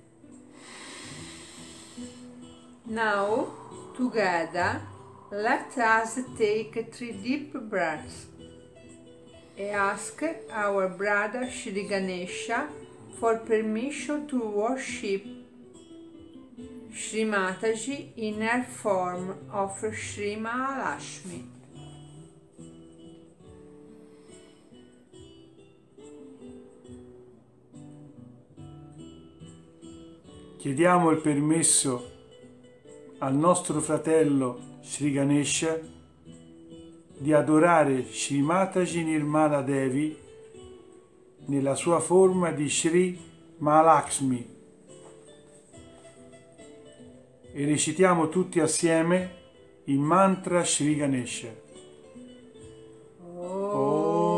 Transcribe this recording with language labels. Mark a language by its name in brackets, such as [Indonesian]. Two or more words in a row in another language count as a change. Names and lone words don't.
[English] Now, together, let us take 3 deep breaths and ask our brother Shri Ganesha for permission to worship Shri Mataji in her form of Shri Mahalakshmi. [Italian] Chiediamo il permesso al nostro fratello Shri Ganesha di adorare Shri Mataji Nirmala Devi nella sua forma di Shri Mahalakshmi e recitiamo tutti assieme il mantra Shri Ganesha. Oh.